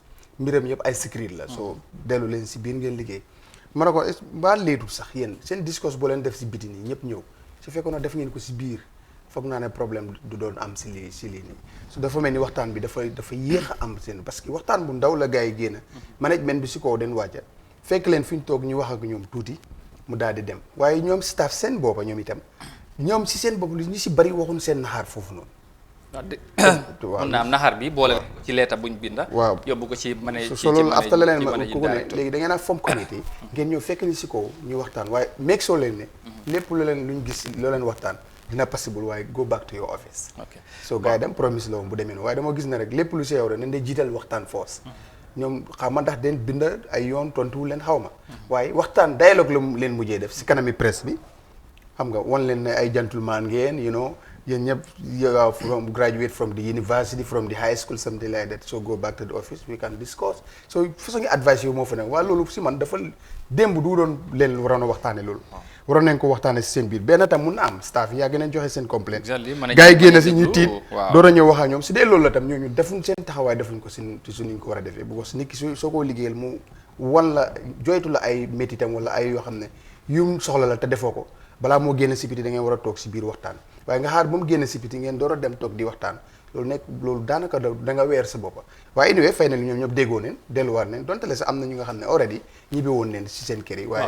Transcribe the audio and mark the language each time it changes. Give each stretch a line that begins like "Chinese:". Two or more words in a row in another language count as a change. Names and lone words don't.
Wolof: mbiram yëpp ay secret la soo dellu leen si biir ngeen liggéey ma ne ko mbaa leetul sax yéen seen discours boo leen def si biti nii ñëpp ñëw su fekkoon na def ngeen ko si biir foog naa ne problème du doon am si lii nii su dafa mel ni waxtaan bi dafa yéex a am seen
French: parce que
Wolof: waxtaan bu ndaw la gars yi génn management bi si kaw den wàcca fekk leen fi ñu toog ñu wax ak ñoom tuuti mu daal di dem waaye ñoom staff seen boppa ñoom itam ñoom si seen bopp ñu si bari waxuñ seen naxaar foofu noonu. waaw mën naa am naxaar bi boole ci leeta buñ binda waaw yóbbu ko ci mën so loolu afta la leen ma ku ne léegi da ngeen a
English: form committee
Wolof: ngeen ñëw fekk ni si kaw ñu waxtaan waaye meeg soo leen ne lépp lu leen luñ gis loo leen waxtaan dina possible waaye
English: go back to your office.
Wolof: ok so gars yi dem promise la woon bu demee noonu waaye dama gis na rek lépp lu si yow rek nañ de jiital waxtaan force ñoom xaw ma ndax den bind ay yoon tontu leen xaw ma waaye waxtaan dialogue la leen mujjee def si kanami presse bi xam nga wan leen ne ay gentleman ngeen yéen ñëpp
English: you are from graduate from the university from the high school something like that so go back to the office we can discuss so
Wolof: façon ngi advice moo fa nekk waaye loolu si man dafa démb du doon leen waroon a waxtaane loolu waroon nañ ko waxtaane si seen biir benn tam mun na am staff yi yaa gën a joxe seen complaint gars yi génn si ñu tiit door a ñëw wax ak ñoom si dee loolu la tam ñooñu defuñ seen taxawaay defuñ ko si suñu ko war a defee bu ko si nit ki soo ko liggéeyal mu wan la joytu la ay métitam wala ay yoo xam ne yu soxla la te defoo ko balaa moo génn si biti da ngeen war a toog si biir waxtaan waaye nga xaar ba mu génn si biti ngeen door a dem toog di waxtaan loolu daanaka da nga weer sa boppa waaye anyway fay na li ñoom ñëpp déggoo neen delluwaat neen donte le sax am na ñu nga xam ne already ñibbi woon neen si seen kër yi waaye